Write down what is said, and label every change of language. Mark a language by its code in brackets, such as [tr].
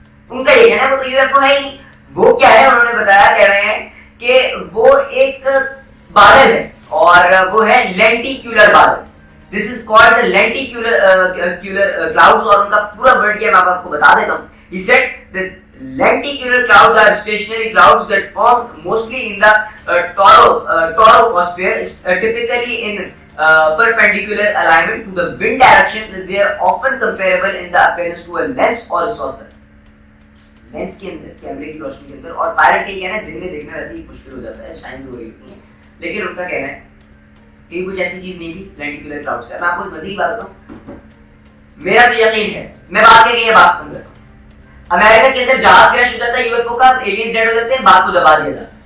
[ur] ان کا یہ کہنا ہے وہ تو یو ایف او ہے ہی نہیں. وہ کیا ہے انہوں نے بتایا کہہ رہے ہیں کہ وہ ایک بادل ہے اور وہ ہے لینٹیکیولر بادل. [en] This is called the lenticular clouds [ur] اور ان کا پورا ورڈ کیا میں آپ کو بتا دیتا ہوں. [en] He said that lenticular clouds are stationary clouds that form mostly in the torosphere, typically in perpendicular alignment to the wind direction. They are often comparable in the appearance to a lens or a saucer. [ur] Lens کے اندر کیمرے کی روشنی کے اندر اور pilot یہ کہنا ہے دن میں دیکھنا ویسے ہی مشکل ہو جاتا ہے شائنز ہو رہی ہوتی ہیں لیکن ان کا کہنا ہے کہ کچھ ایسی چیز نہیں تھی لینٹیکولر کلاؤڈز ہے. میں آپ کو مزید بات بتاؤں میرا تو یقین ہے میں بات کے یہ بات ختم کرتا ہوں. امریکہ کے اندر جہاز کریش ہو جاتا ہے یو ایف او کا ایلینز ڈیڈ ہو جاتے ہیں بات کو دبا دیا جاتا ہے.